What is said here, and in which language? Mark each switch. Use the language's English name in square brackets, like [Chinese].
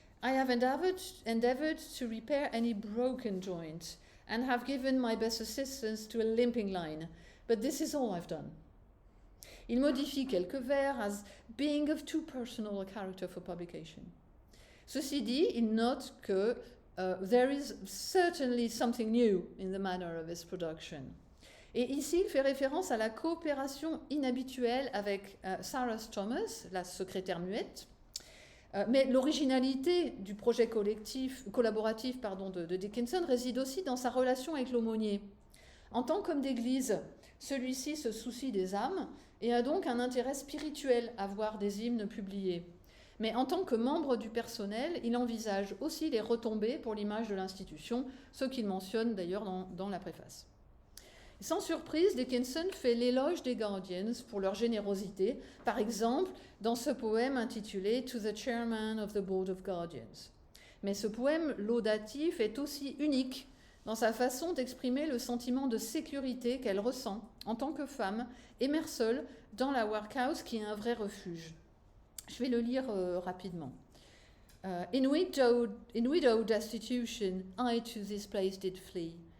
[English] I have endeavored to repair any broken joint, and have given my best assistance to a limping line, but this is all I've done. » [French] Il modifie quelques vers [English] as « being of too personal a character for publication ». [French] Ceci dit, il note que [English] there is certainly something new in the manner of his production. [French] Et ici, il fait référence à la coopération inhabituelle avec Sarah Thomas, la secrétaire muette. Mais l'originalité du projet collaboratif de Dickinson réside aussi dans sa relation avec l'aumônier. En tant qu'homme d'église, celui-ci se soucie des âmes et a donc un intérêt spirituel à voir des hymnes publiés. Mais en tant que membre du personnel, il envisage aussi les retombées pour l'image de l'institution, ce qu'il mentionne d'ailleurs dans la préface. Sans surprise, Dickinson fait l'éloge des Guardians pour leur générosité, par exemple dans ce poème intitulé « To the Chairman of the Board of Guardians ». Mais ce poème laudatif est aussi unique dans sa façon d'exprimer le sentiment de sécurité qu'elle ressent en tant que femme, et mère seule, dans la workhouse qui est un vrai refuge. Je vais le lire rapidement. [English] In widowed destitution, I to this place did flee.